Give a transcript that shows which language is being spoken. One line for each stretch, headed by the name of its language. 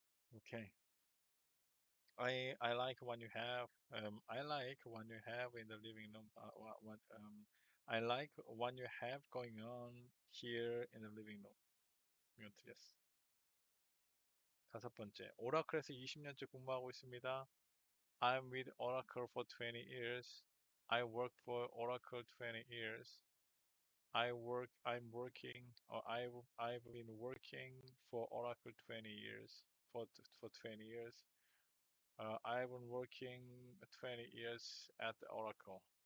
English: 오케이. I like when you have I like when you have in the living room what I like when you have going on here in the living room.
Korean: 이건 틀렸어. 다섯 번째, 오라클에서 20년째 근무하고 있습니다.
English: I'm with Oracle for 20 years. I work for Oracle 20 years. I'm working, or I've been working for Oracle 20 years. For 20 years. I've been working 20 years at Oracle.